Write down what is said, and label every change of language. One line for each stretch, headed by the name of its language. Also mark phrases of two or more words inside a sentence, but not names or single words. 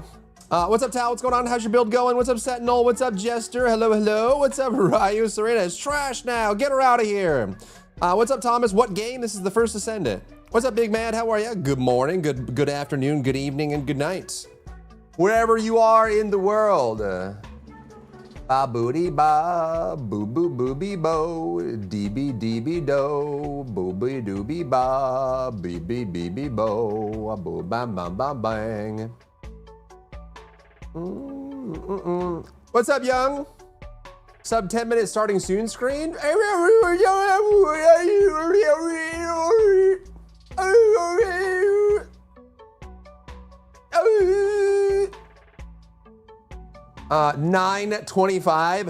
English: What's up, Tal? What's going on? How's your build going? What's up, Sentinel? What's up, Jester? Hello, hello. What's up, Ryu? Serena? It's trash now. Get her out of here. What's up, Thomas? What game? This is the first Ascendant. What's up, Big Man? How are you? Good morning, good afternoon, good evening, and good night. Wherever you are in the world. Ba booty ba, boo boo booby bo, dee bee do, booby dooby ba, bee bee bo, boo bam bam bam bang. What's up, Young? Sub 10 minutes starting soon screen. 9:25.